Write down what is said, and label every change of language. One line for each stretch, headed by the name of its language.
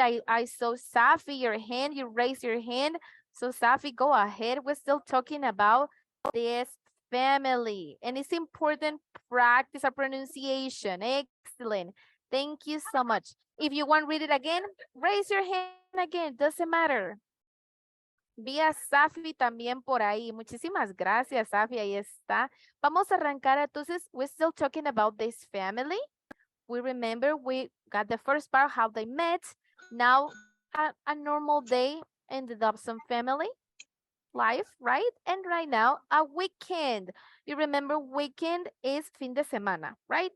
English: I saw Safi, your hand, you raise your hand. So Safi, go ahead. We're still talking about this family. And it's important practice our pronunciation. Excellent. Thank you so much. If you want to read it again, raise your hand again. Doesn't matter.
Spanish: Vi a Safi también por ahí. Muchísimas gracias, Safi. Ahí está. Vamos a arrancar.
English: Entonces, we're still talking about this family. We remember we got the first part, how they met. Now, a normal day in the Dobson family life, right? And right now, a weekend. You remember weekend is
Spanish: fin de semana,
English: right?